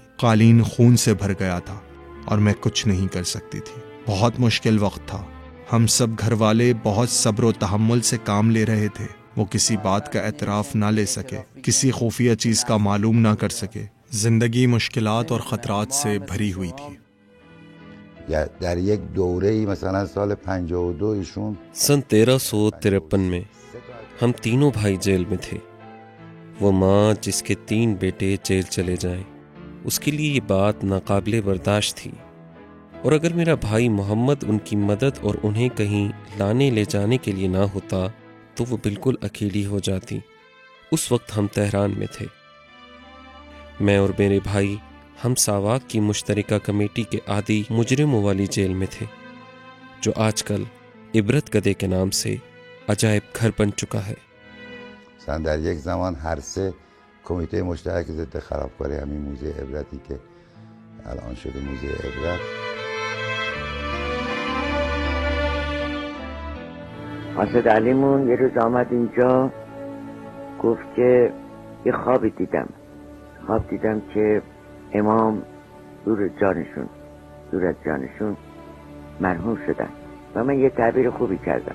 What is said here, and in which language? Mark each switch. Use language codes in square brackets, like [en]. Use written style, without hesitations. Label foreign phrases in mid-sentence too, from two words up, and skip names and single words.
[ur] قالین خون سے بھر گیا تھا اور میں کچھ نہیں کر سکتی تھی۔ بہت مشکل وقت تھا۔ ہم سب گھر والے بہت صبر و تحمل سے کام لے رہے تھے۔ وہ کسی بات کا اعتراف نہ لے سکے، کسی خفیہ چیز کا معلوم نہ کر سکے۔ زندگی مشکلات اور خطرات سے بھری ہوئی تھی۔ [fa] در یک دوره‌ای مثلا سال 52 ایشون [ur] سن 1353 میں ہم تینوں بھائی جیل میں تھے۔ وہ ماں جس کے 3 بیٹے جیل چلے جائیں، اس کے لیے یہ بات ناقابل برداشت تھی، اور اگر میرا بھائی محمد ان کی مدد اور انہیں کہیں لانے لے جانے کے لیے نہ ہوتا تو وہ بالکل اکیلی ہو جاتی۔ اس وقت ہم تہران میں تھے۔ میں اور میرے بھائی ہم ساواک کی مشترکہ کمیٹی کے عادی مجرموں والی جیل میں تھے، جو آج کل عبرت گدے کے نام سے عجائب گھر بن چکا ہے۔ [fa] مثلا در یک زمان هر سه کمیته مشترک ضد خرابکاری همین موزه عبرتی که الان شده موزه عبرت. حاسد علیمون یه روز آمد اینجا گفت که یه خوابی دیدم که امام دور از جانشون مرحوم شدن و من یه تعبیر خوبی کردم.